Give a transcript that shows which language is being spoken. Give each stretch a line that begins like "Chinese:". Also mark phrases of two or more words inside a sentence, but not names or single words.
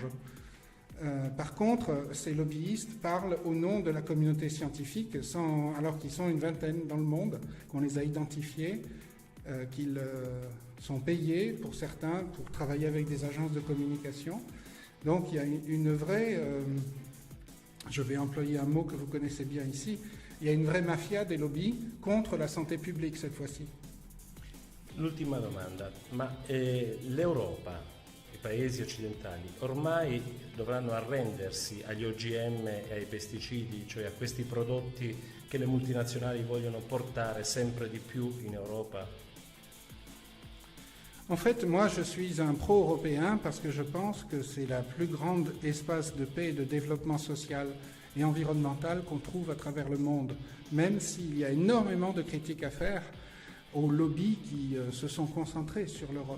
French: Par contre, ces lobbyistes parlent au nom de la communauté scientifique, alors qu'ils sont une vingtaine dans le monde, qu'on les a identifiés, qu'ils sont payés pour certains pour travailler avec des agences de communication. Donc il y a une vraie, je vais employer un mot que vous connaissez bien ici, il y a une vraie mafia des lobbies contre la santé publique cette fois-ci.
Italian: L'ultima domanda, ma l'Europa, i paesi occidentali, ormai dovranno arrendersi agli OGM e ai pesticidi, cioè a questi prodotti che le multinazionali vogliono portare sempre di più in Europa?
French: En fait, moi, je suis un pro-européen parce que je pense que c'est la plus grande espace de paix et de développement social et environnemental qu'on trouve à travers le monde, même s'il y a énormément de critiques à faire aux lobbies qui se sont concentrés sur l'Europe.